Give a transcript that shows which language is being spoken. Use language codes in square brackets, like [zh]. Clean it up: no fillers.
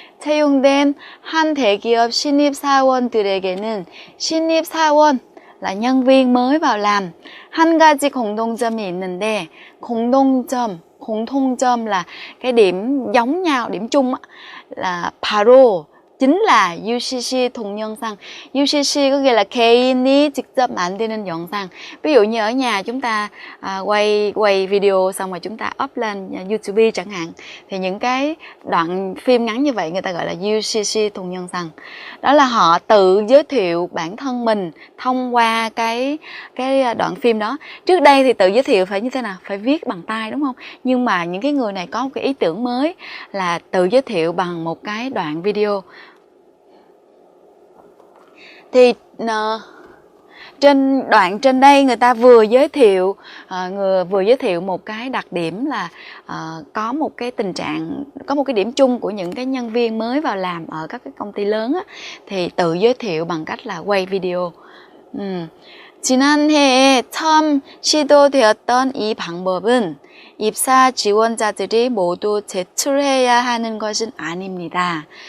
[ko] 채용된 한 대기업 신입사원들에게는 신입사원 [vi] là nhân viên mới vào làm. [ko] 한 가지 공통점이 있는데 공통점 [vi] là cái điểm giống nhau, điểm chung là [ko] 바로 [vi] chính là UCC 동영상. UCC có nghĩa là [ko] 개인이 직접 만드는 영상. [vi] Ví dụ như ở nhà chúng ta quay video xong rồi chúng ta up lên YouTube chẳng hạn, thì những cái đoạn phim ngắn như vậy người ta gọi là UCC 동영상. Đó là họ tự giới thiệu bản thân mình thông qua cái đoạn phim đó. Trước đây thì tự giới thiệu phải như thế nào? Phải viết bằng tay đúng không? Nhưng mà những cái người này có một cái ý tưởng mới là tự giới thiệu bằng một cái đoạn video. Thì trên đoạn trên đây người ta vừa giới thiệu một cái đặc điểm là có một cái tình trạng, có một cái điểm chung của những cái nhân viên mới vào làm ở các cái công ty lớn á, thì tự giới thiệu bằng cách là quay video. [ko] 지난해에 처음 시도되었던 이 방법은 입사 지원자들이 모두 제출해야 하는 것은 아닙니다.